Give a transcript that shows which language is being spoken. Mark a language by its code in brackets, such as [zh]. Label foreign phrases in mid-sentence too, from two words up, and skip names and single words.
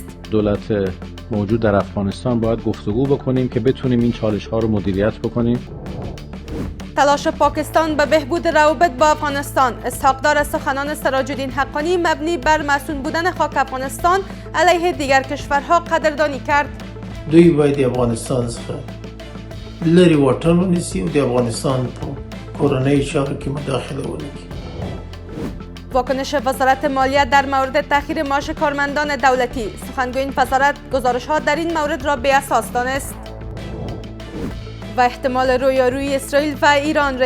[fa] دولت موجود در افغانستان باید گفتگو بکنیم که بتونیم این چالش ها رو مدیریت بکنیم. تلاش پاکستان به بهبود روابط با افغانستان. اسحاق دار از سخنان سراج الدین حقانی مبنی بر مسئول بودن خاک افغانستان علیه دیگر کشورها قدردانی کرد. [ps] دوی باید افغانستان څخه لري واټن ونیسي او د افغانستان په کورنۍ چارو کې مداخله ونکړي. [fa] واکنش وزارت مالیه در مورد تأخیر معاش کارمندان دولتی. سخنگوی این وزارت گزارش‌ها در این مورد را بی‌اساس دانست. و احتمال رویارویی اسرائیل و ایران.